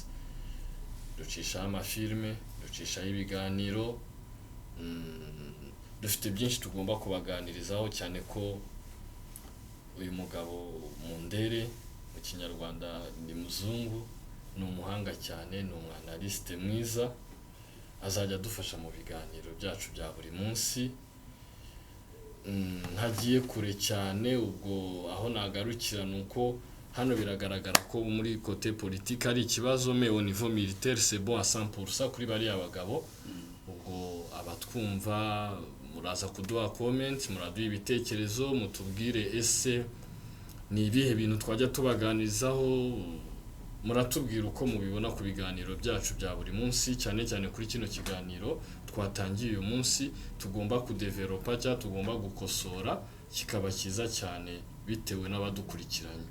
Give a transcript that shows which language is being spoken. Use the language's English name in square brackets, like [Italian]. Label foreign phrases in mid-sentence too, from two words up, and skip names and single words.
[Kinyarwanda] Ducisha amafilme, ducisha ibiganiro, dufite byinshi tugomba kubaganirizaho, cyane ko uyu mugabo Mundere mu Kinyarwanda ni muzungu, ni umuhanga cyane, ni umwanaliste mwiza, azajya dufasha mu biganiro byacu bya buri munsi. Ntagiye kure cyane, ubwo aho nagarukira nuko hano biragaragara ko muri [French] côté politique [Kinyarwanda] ari ikibazo, [French] mais au niveau militaire c'est bon à 100% [Kinyarwanda] kuri bari abagabo. [French] Ubwo abatwumva muraza kuduha comment, muraduha ibitekerezo, mutubwire ese ni ibihe bintu twajya tubaganirizaho, muratubwira uko mubibona ku biganiro byacu bya buri munsi, cyane cyane kuri kino kiganiro twatangiye uyu munsi tugomba kudevelopa cyangwa tugomba gukosora kikaba cyiza cyane bitewe n'abadukurikiranye.